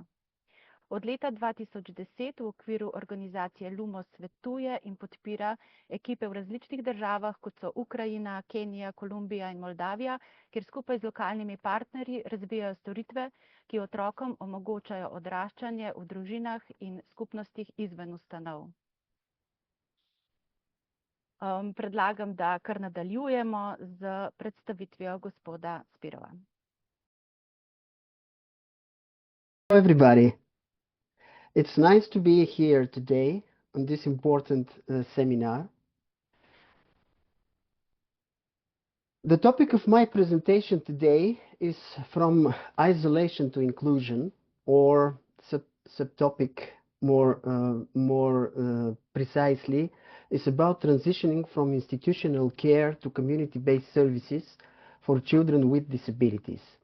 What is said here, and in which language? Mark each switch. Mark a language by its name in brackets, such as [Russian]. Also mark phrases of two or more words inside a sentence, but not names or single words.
[Slovenian] Od leta 2010 v okviru organizacije Lumos svetuje in podpira ekipe v različnih državah, kot so Ukrajina, Kenija, Kolumbija in Moldavija, kjer skupaj z lokalnimi partnerji razvijajo storitve, ki otrokom omogočajo odraščanje v družinah in skupnostih izven ustanov. Predlagam, da kar nadaljujemo z predstavitvijo gospoda Spirova. [English] Hello everybody. It's nice to be here today on this important seminar. The topic of my presentation today is from isolation to inclusion, or subtopic more precisely is about transitioning from institutional care to community-based services for children with disabilities.